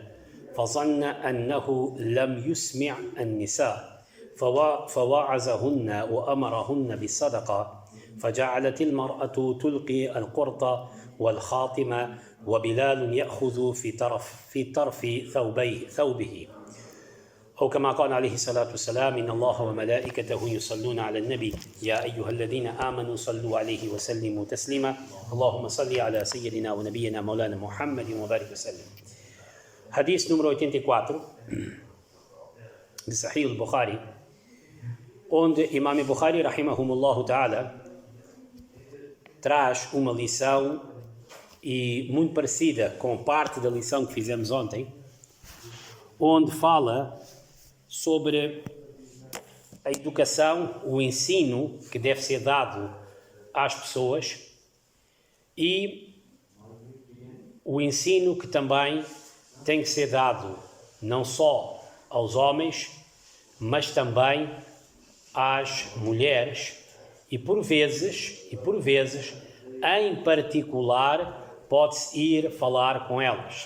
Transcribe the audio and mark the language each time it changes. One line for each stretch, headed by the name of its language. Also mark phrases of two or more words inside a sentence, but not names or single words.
Arabic: فظن أنه لم يسمع النساء فوعظهن وأمرهن بالصدقة فجعلت المرأة تلقي القرط والخاتم وبلال يأخذ في طرف ثوبه أو كما قال عليه الصلاة والسلام إن الله وملائكته يصلون على النبي يا أيها الذين آمنوا صلوا عليه وسلموا تسليما اللهم صل على سيدنا ونبينا مولانا محمد وبارك وسلم.
Portuguese: Hadith número 84 de Sahih al-Bukhari, onde Imam Bukhari,
Arabic: رحمهم الله تعالى,
Portuguese: traz uma lição e muito parecida com parte da lição que fizemos ontem, onde fala sobre a educação, o ensino que deve ser dado às pessoas e o ensino que também tem que ser dado não só aos homens, mas também às mulheres e por vezes, em particular, pode-se ir falar com elas.